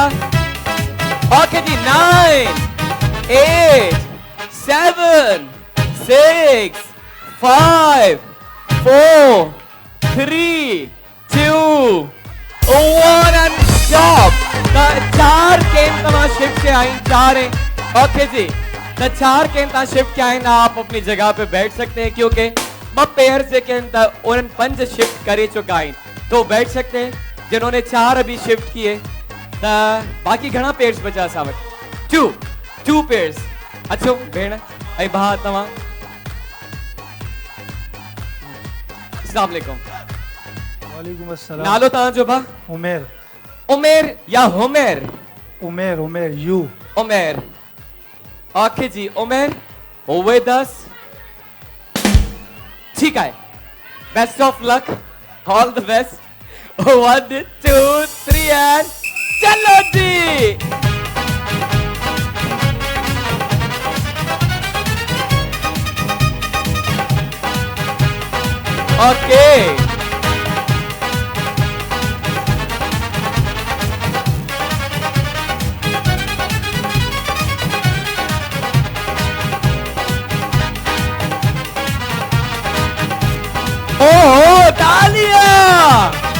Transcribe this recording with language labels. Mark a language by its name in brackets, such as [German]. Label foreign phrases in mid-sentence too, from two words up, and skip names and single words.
[English] Okay ji, 9 8 7 6 5 4 3 2 1 and stop. [Sindhi] 4 केन तव्हां शिफ्ट के आई, 4 है। ओके जी, तो 4 केन तव्हां शिफ्ट के आहिनि, [Urdu] آپ اپنی جگہ پہ بیٹھ سکتے ہیں کیونکہ [Sindhi] 2 पेयर जेके आहिनि त उन्हनि 5 शिफ्ट करे चुका आहिनि, [Urdu] تو بیٹھ سکتے ہیں. جنہوں نے 4 ابھی شفٹ کیے تو [Sindhi] बाकी घणा पेयर्स बचा असां वटि? 2 पेयर्स। अचो भेण ऐं भाउ तव्हां। [Arabic] السلام عليكم. وعليكم السلام. [Sindhi] नालो तव्हांजो भाउ? उमेर। उमेर या हुमेर? उमेर, उमेर, यू। [English] Umer. Okay ji, Umer with us, [Urdu] ٹھیک ہے. [English] Best of luck, all the best. 1 2 3 and [Urdu] چلو جی. اوکے اوہ تالیاں.